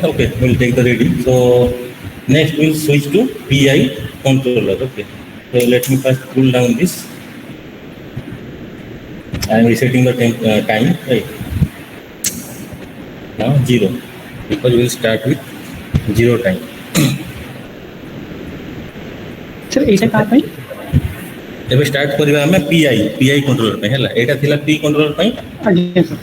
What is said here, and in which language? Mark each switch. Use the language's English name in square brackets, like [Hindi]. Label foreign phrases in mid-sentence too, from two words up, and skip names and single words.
[English] Okay, we'll take the reading. So next we'll switch to PI controller. Okay, so let me first pull down this. I am resetting the time. Right now 0 because we will start with 0 time. [Odia] ସର ଏଟା କା ପାଇଁ ଏବେ ଷ୍ଟାର୍ଟ କରିବା ଆମେ [English] PI controller [Odia] ପାଇଁ ହେଲା। ଏଇଟା ଥିଲା [English] P controller [Odia] ପାଇଁ, ଆଜ୍ଞା ସर